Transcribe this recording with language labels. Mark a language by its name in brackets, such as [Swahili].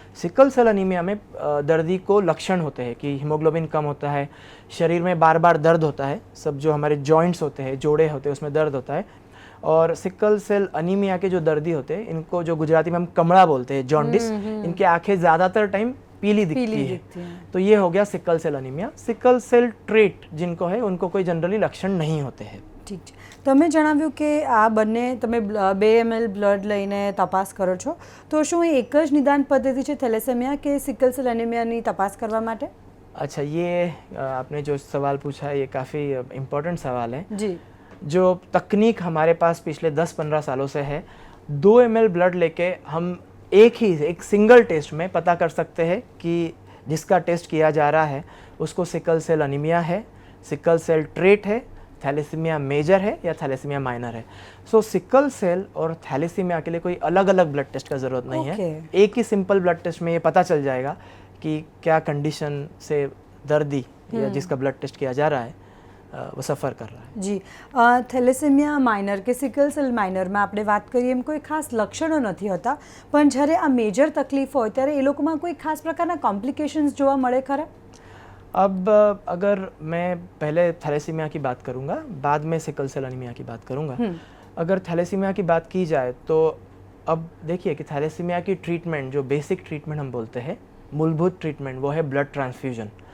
[Hindi] Sickle cell anaemia में दर्दी को लक्षण होते हैं कि हीमोग्लोबिन कम होता है, शरीर में बार बार दर्द होता है, सब जो हमारे जॉइंट्स होते हैं, जोड़े होते हैं, उसमें दर्द होता है। और सिकल सेल अनीमिया के जो दर्दी होते हैं, इनको जो गुजराती में हम कमड़ा बोलते हैं, जॉन्डिस, इनकी आंखें ज़्यादातर टाइम पीली दिखती है। तो ये हो गया sickle cell anaemia. Sickle cell trait जिनको है उनको कोई जनरली लक्षण नहीं होते हैं। [Gujarati] ठीक છે, તમે જણાવ્યું કે આ બંને તમે 2 ml બ્લડ લઈને તપાસ કરો છો, તો શું એ એક જ નિદાન પદ્ધતિ છે થેલેસેમિયા કે સિકલ સેલ એનિમિયાની તપાસ કરવા માટે? [Hindi] अच्छा, ये आपने जो सवाल पूछा है ये काफ़ी इम्पोर्टेंट सवाल है जी। जो तकनीक हमारे पास पिछले 10-15 सालों से है, 2 ml ब्लड लेके हम एक सिंगल टेस्ट में पता कर सकते हैं कि जिसका टेस्ट किया जा रहा है उसको सिकल सेल अनीमिया है, सिकल सेल ट्रेट है, थैलेसीमिया मेजर है या थैलेसीमिया माइनर है। सो सिकल सेल और थैलेसीमिया के लिए कोई अलग अलग ब्लड टेस्ट का ज़रूरत नहीं है। एक ही सिंपल ब्लड टेस्ट में ये पता चल जाएगा कि क्या कंडीशन से दर्दी या जिसका ब्लड टेस्ट किया जा रहा है वो સફર कर रहा है। [Gujarati] જી થેલેસેમિયા માઇનર કે સિકલ સેલ માઇનરમાં આપણે વાત કરીએ એમ કોઈ ખાસ લક્ષણો નથી હોતા, પણ જ્યારે આ મેજર તકલીફ હોય ત્યારે એ લોકોમાં કોઈ ખાસ પ્રકારના કોમ્પ્લિકેશન્સ જોવા મળે ખરા? [Hindi] अब अगर मैं पहले थैलेसीमिया की बात करूंगा, बाद में सिकल सेल एनीमिया की बात करूंगा। अगर थैलेसीमिया की बात की जाए तो अब देखिए कि थैलेसीमिया की ट्रीटमेंट, जो बेसिक ट्रीटमेंट हम बोलते हैं, मूलभूत ट्रीटमेंट, वो है ब्लड ट्रांसफ्यूजन।